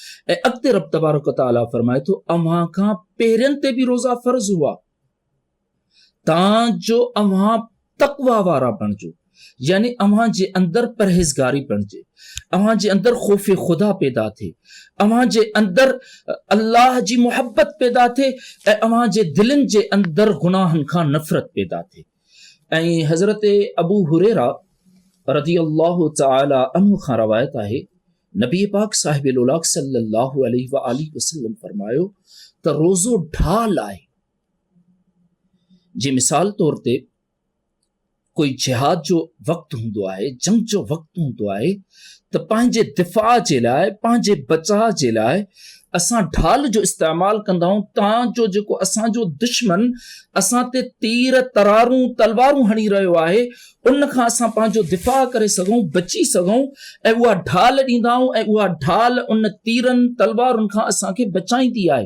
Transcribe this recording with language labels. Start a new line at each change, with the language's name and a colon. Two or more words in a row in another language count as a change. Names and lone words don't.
Sindhi: ऐं अॻिते रब
Arabic: تبارك وتعالى
Sindhi: फरमाए थो, अव्हां खां पहिरियनि ते बि रोज़ा फ़र्ज़ हुआ, तां जो अव्हां तक़वा वारा बणिजो, यानी अव्हां जे अंदरि परहेज़गारी बणिजे, अव्हां जे अंदरि ख़ौफ़े ख़ुदा पैदा थिए, अव्हां जे अंदरि अल्लाह जी मुहब्बत पैदा थिए ऐं अव्हां जे दिलनि जे अंदरि गुनाहनि खां नफ़रत पैदा थिए। ऐं हज़रत अबू हुरैरा
Arabic: رضي الله تعالى عنه
Sindhi: खां रवायत आहे, नबी पाक साहिब उलाक
Arabic: صلى الله عليه وآله وسلم
Sindhi: फरमायो त रोज़ो ढाल आहे। जी मिसाल तौर ते कोई जिहाद जो वक़्तु हूंदो आहे, जंग जो वक़्तु हूंदो आहे, त पंहिंजे दिफ़ा जे लाइ, पंहिंजे बचाव जे लाइ असां ढाल जो इस्तेमालु कंदा आहियूं, तांजो जेको असांजो दुश्मन असां ते तीर तरारूं तलवारूं हणी रहियो आहे, उन खां असां पंहिंजो दिफ़ा करे सघूं, बची सघूं, ऐं उहा ढाल ॾींदा आहियूं ऐं उहा ढाल उन तीरनि तलवारुनि खां असांखे बचाईंदी आहे।